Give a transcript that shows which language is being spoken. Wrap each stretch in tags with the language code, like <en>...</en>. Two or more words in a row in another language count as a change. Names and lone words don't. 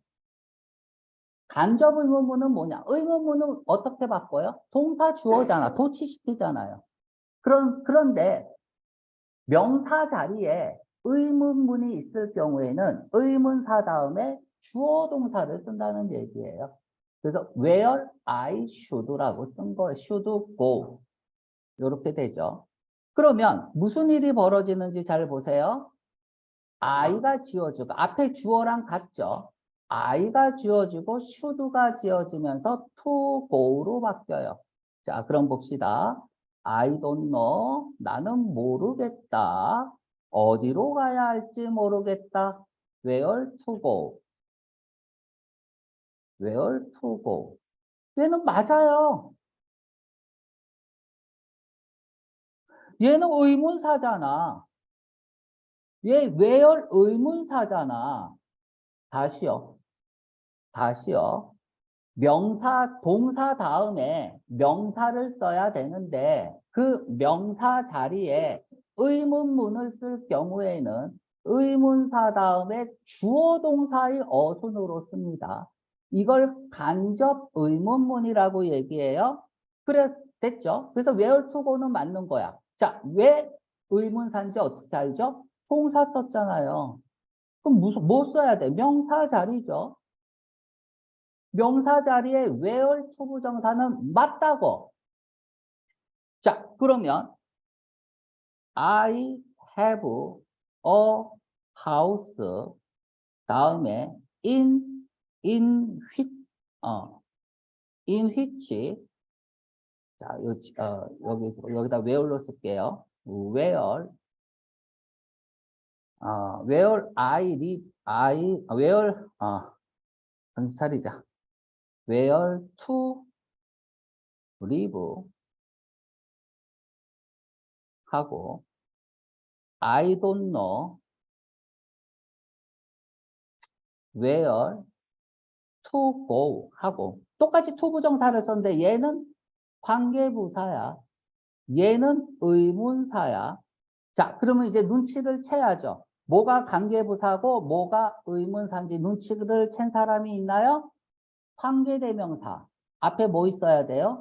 <ko>간접 의문문은 뭐냐? 의문문은 어떻게 바꿔요? 동사 주어잖아. 도치시키잖아요. 그런데 명사 자리에 의문문이 있을 경우에는 의문사 다음에 주어 동사를 쓴다는 얘기예요. 그래서</ko> <en>where I should</en> <ko>라고 쓴 거,</ko> <en>should go.</en> <ko>이렇게 되죠. 그러면 무슨 일이 벌어지는지 잘 보세요. I가 지어지고 앞에 주어랑 같죠. I가 지어지고 should가 지어지면서</ko> <en>to go</en> <ko>로 바뀌어요. 자, 그럼 봅시다.</ko> <en>I don't know.</en> <ko>나는 모르겠다. 어디로 가야 할지 모르겠다.</ko> <en>Where to go? Where to go?</en> <ko>얘는 맞아요. 얘는 의문사잖아. 얘 where 의문사잖아. 다시요. 명사, 동사 다음에 명사를 써야 되는데 그 명사 자리에 의문문을 쓸 경우에는 의문사 다음에 주어 동사의 어순으로 씁니다. 이걸 간접 의문문이라고 얘기해요. 그래, 됐죠? 그래서</ko> <en>where to go</en> <ko>는 맞는 거야. 자, 왜 의문사인지 어떻게 알죠? 동사 썼잖아요. 그럼 뭐 써야 돼? 명사 자리죠. 명사 자리에</ko> <en>where to</en> <ko>부정사는 맞다고. 자, 그러면</ko> <en>I have a house</en> <ko>다음에</ko> <en>in which in which</en> <ko>자, 여기다 where로 쓸게요.</ko> <en>where I live where</en> <ko>정신 차리자.</ko> <en>where to live</en> <ko>하고</ko> <en>I don't know where to go</en> <ko>하고 똑같이 to 부정사를 썼는데 얘는 관계부사야. 얘는 의문사야. 자, 그러면 이제 눈치를 채야죠. 뭐가 관계부사고 뭐가 의문사인지 눈치를 챈 사람이 있나요? 관계대명사. 앞에 뭐 있어야 돼요?</ko>